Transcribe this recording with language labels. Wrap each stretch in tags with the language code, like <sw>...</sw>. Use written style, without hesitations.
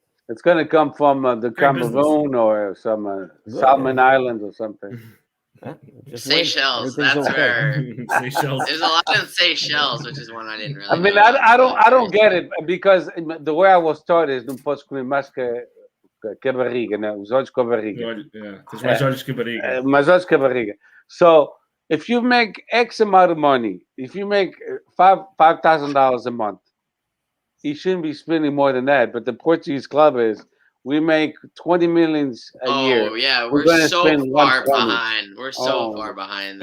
<en>It's going to come from the Cameroon or some Solomon Islands or something. Seychelles. That's where Seychelles. There's a lot of Seychelles, which is one I didn't really. I mean, I don't get it because the way I was taught is</en> <pt>não podes comer mais que a barriga, né? Os olhos com a barriga. Mais olhos que a barriga. Mais olhos que a barriga.</pt> <en>So if you make X amount of money, if you make $5,000 a month, you shouldn't be spending more than that. But the Portuguese club is, we make 20 million a year. Oh yeah, we're so far behind. We're so far behind.</en>